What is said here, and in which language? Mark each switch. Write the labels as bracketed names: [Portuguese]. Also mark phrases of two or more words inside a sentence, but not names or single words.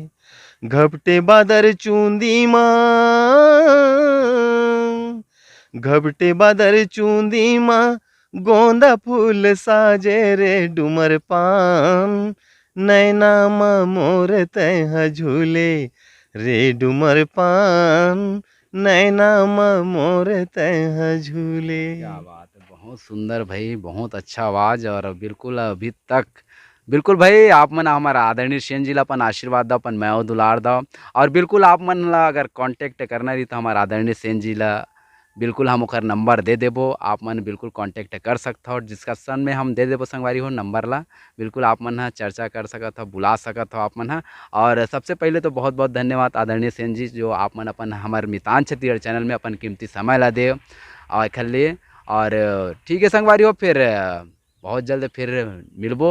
[Chhattisgarhi] घबटे बादर चूंदी माँ, घबटे बादर चूंदी माँ, गोंदा फूल साजे रे डुमर पान, नैना मोर तैहा झूले रे डुमर पान, नैना मोर तैहा झूले। क्या बात है, बहुत सुंदर भाई, बहुत अच्छा आवाज़, और बिल्कुल अभी तक बिल्कुल भाई आप मन हमारा आदरणीय सेन जी ला अपन आशीर्वाद दो, अपन मैं दुलार दो, और बिल्कुल आप मन ला अगर कांटेक्ट करना रही तो हमारा आदरणीय सेन जी ला बिल्कुल हम ओकर नंबर दे देबो, आप मन बिल्कुल कांटेक्ट कर सकता हो, डिस्कशन में हम दे देबो संगवारी हो नंबर ला, बिल्कुल आप मन चर्चा कर सकत हो, बुला सकत हो आप मन। और सबसे पहले तो बहुत बहुत धन्यवाद आदरणीय सेन जी, जो आप मन अपन हमारे मितान छत्तीसगढ़ चैनल में अपन कीमती समय ला दे और एखर लिए। और ठीक है संगवारी हो, फिर बहुत जल्द फिर मिलबो।